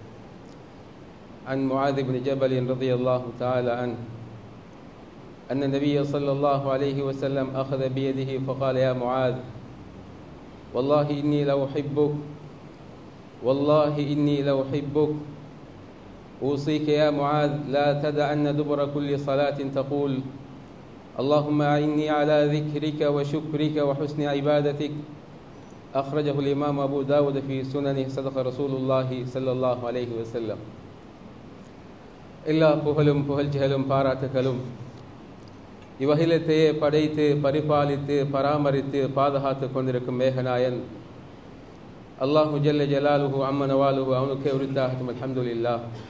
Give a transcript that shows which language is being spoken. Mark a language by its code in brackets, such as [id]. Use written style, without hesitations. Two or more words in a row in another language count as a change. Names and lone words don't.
[ar] عن معاذ بن جبل رضي الله تعالى عنه أن النبي صلى الله عليه وسلم أخذ بيده فقال يا معاذ والله إني لأحبك والله إني لأحبك أوصيك يا معاذ لا تدعن دبر كل صلاة تقول اللهم أعني على ذكرك وشكرك وحسن عبادتك. أخرجه الإمام أبو داود في سننه. صدق رسول الله صلى الله عليه وسلم. [ta] எல்லா புகழும் புகழ்ச்சிகளும் பாராட்டுகளும் இவ்வகிலத்தையே படைத்து பரிபாலித்து பராமரித்து பாதுகாத்து கொண்டிருக்கும் மேகநாயன் [ar] الله جل جلاله عم نواله [ta] அவனுக்கே உரித்தாகட்டும். [ar] الحمد لله.